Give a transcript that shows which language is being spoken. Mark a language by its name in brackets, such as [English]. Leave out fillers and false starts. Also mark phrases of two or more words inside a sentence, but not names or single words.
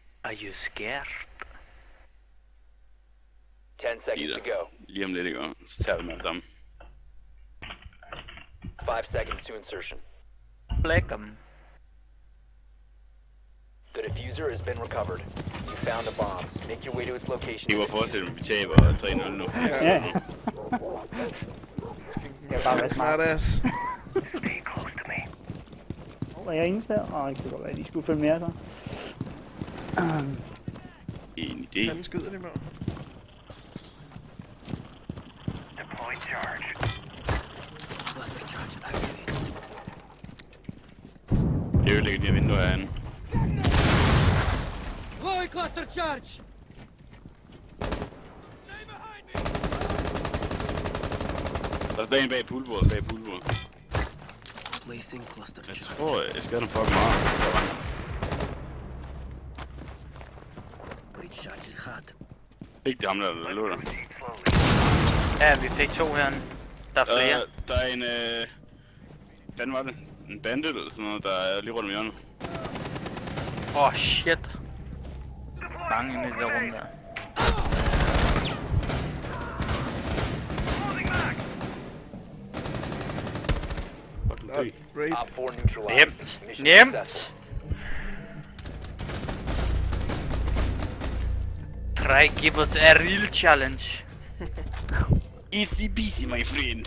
[English] Are you scared? 10 seconds to go. [Danish] Lige om lidt, ikke? Så tager vi med det samme. [English] 5 seconds to insertion. Black them. The diffuser has been recovered. You found a bomb. Make your way to its location. [Danish] Det var forestille mig, vi taber 3-0 nu. Ja. Det er bare være smart. Smartass. Er jeg eneste her? Åh, det kunne godt være, at de skulle følge med så. En idé. Fanden skyder de med. Det ødelægger de her vinduer herinde. [English] Deploy cluster charge! [Danish] Der er en bag poolbordet, [English] Placing cluster [Danish] Jeg [English] charge. [Danish] tror, jeg skal have dem fucking meget. [English] Breach charge is hot. [Danish] Ikke det ham, der lå der. Ja, vi fik 2 herinde. Der er flere. Der er en, hvad var det? En bandit eller sådan noget, der er lige rundt om hjørnet. Åh, shit. Mange inde i det rum der. Rape. [English] Op 4 neutralized. [Danish] Nemt. [English] Mission [Danish] Nemt. [English] successful. Try give us a real challenge. Easy peasy, my friend.